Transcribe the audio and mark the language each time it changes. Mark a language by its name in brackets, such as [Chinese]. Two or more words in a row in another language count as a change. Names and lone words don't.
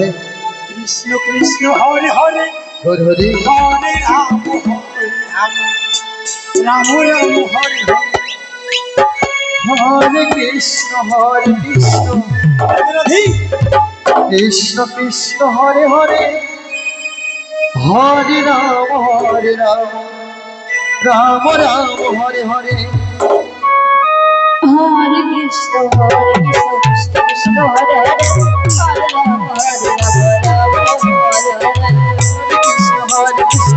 [Bangla] কৃষ্ণ কৃষ্ণ হরে হরে হরি হরি হরে রাম হরে রাম রাম রাম হরে হরে হরে কৃষ্ণ রাধে রাধে কৃষ্ণ কৃষ্ণ হরে হরে হরে রাম রাম রাম হরে হরে Hare Krishna, Krishna Krishna, Hare Hare, Hare Rama, Hare Rama, Rama Krishna,